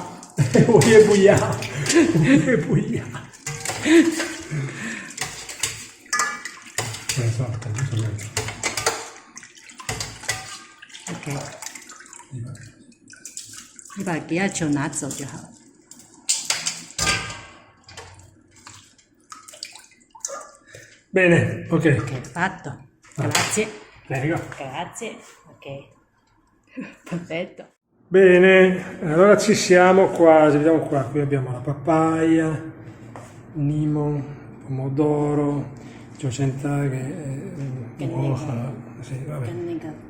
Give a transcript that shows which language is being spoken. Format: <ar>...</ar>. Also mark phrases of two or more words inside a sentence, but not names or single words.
<zh>我也不要。 OK。你把给他酒拿走就好了。</zh> <it>Bene, ok. Fatto. Grazie. Prego. Grazie. Ok. Perfetto. Bene, allora ci siamo quasi, vediamo qua, qui abbiamo la papaya, limon, pomodoro, giocenta che è buona, sì, vabbè.</it>